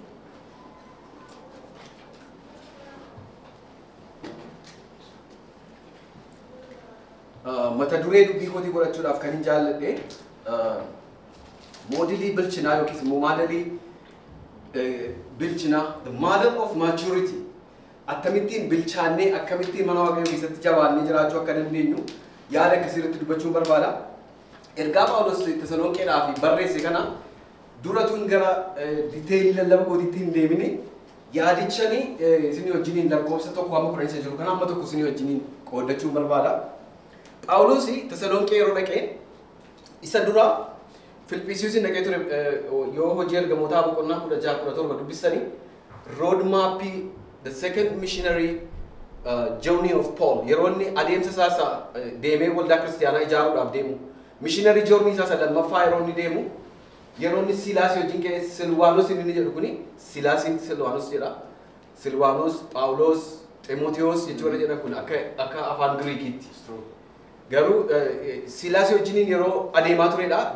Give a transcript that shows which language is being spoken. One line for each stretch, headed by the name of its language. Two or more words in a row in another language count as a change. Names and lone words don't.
Oromo: Mata duree dubbii kootii godhachuudhaaf kan hin jaalladhe modelii bilchinaa yookiis immoo modelii bilchinaa
English: the model of maturity
Oromo: akkamittiin bilchaannee akkamittiin mana waaqayyoo keessatti jabaannee jiraachuu akka dandeenyu yaada akkasiirratti dubbachuun barbaada. Ergaa Phaawulos Tasalonqeedhaaf barreesse kana duratuun gara diteelii lallaba kootiitti hin deemine yaadichani isinii wajjiniin lakkoofsa 1:10 jiru kana amma tokko isinii wajjiniin qoodachuun barbaada. Phaawulos Tasalonqee yeroo dhaqee isa dura Filiphisiyoos dhaqee ture yoo hojii ergamootaa boqonnaa 16-17 dubbisanii
English: roadmap the second missionary journey of Paul.
Oromo: Yeronni adeemsa sasa deemee waldaa kiristaanaa ijaaruudhaaf deemu.
English: Missionary journey
Oromo: sasa lammaffaa yeronni deemu. Yeronni Silaas wajjin kee Silwaanos inni jedhu kuni Silaasiin Silwaanos jedha. Silwaanos, Phaawulos, Ximootiyoos jechuudha jedha kun akka afaan Giriikiitti. Garuu Silaas wajjin yeroo adeemaa turedha.